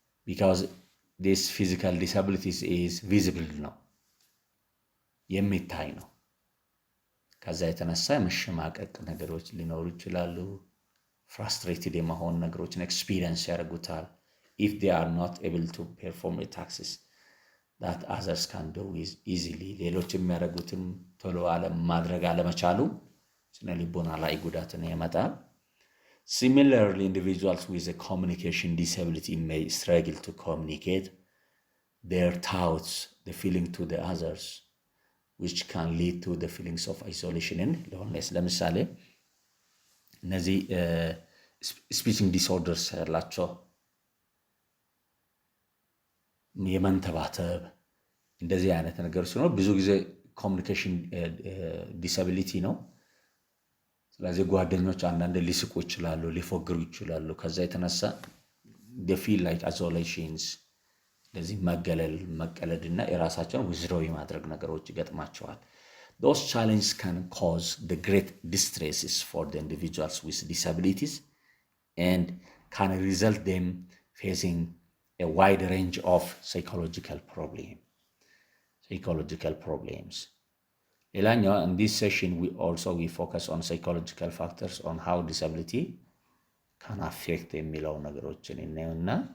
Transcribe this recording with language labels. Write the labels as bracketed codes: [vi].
[en] because this physical disabilities is visible [am] ነው የሚታይ ነው። ከዛ የተነሳ መሸማቀቅ ነገሮች ሊኖሩ ይችላሉ። ፍራስትሬትድ የመሆን ነገሮችን ኤክስፒሪየንስ ያደርጉታል። [en] if they are not able to perform the tasks that others can do easily [am] ሌሎች የሚያደርጉትን ቶሎ ማድረግ አለመቻሉ ስነ ልቦና ላይ ጉዳትን ያመጣል። [en] similarly, individuals with a communication disability may struggle to communicate their thoughts, the feeling to the others, which can lead to the feelings of isolation and loneliness. [am] ለምሳሌ እነዚህ ስፒቺንግ ዲስኦርደርስ ያላቸው የመንተባተብ እንደዚህ አይነት ነገሮች ሲሆኑ ብዙ ጊዜ ኮሚኒኬሽን ዲሳቢሊቲ ነው። ስለዚህ ጓደኞች አንዳንድ ሊስቁ ይችላሉ፣ ሊፎግሩ ይችላሉ። ከዛ የተነሳ [en] they feel like isolations [am] ለዚህ መቀለድና የራሳቸውን [en] withdraw [am] የማድረግ ነገሮች ይገጥማቸዋል። [en] those challenges can cause the great distresses for the individuals with disabilities and can result them facing a wide range of psychological problems. [am] ሌላኛው [en] in this session we focus on psychological factors on how disability can affect [am] የሚለው ነገሮችን እናየውና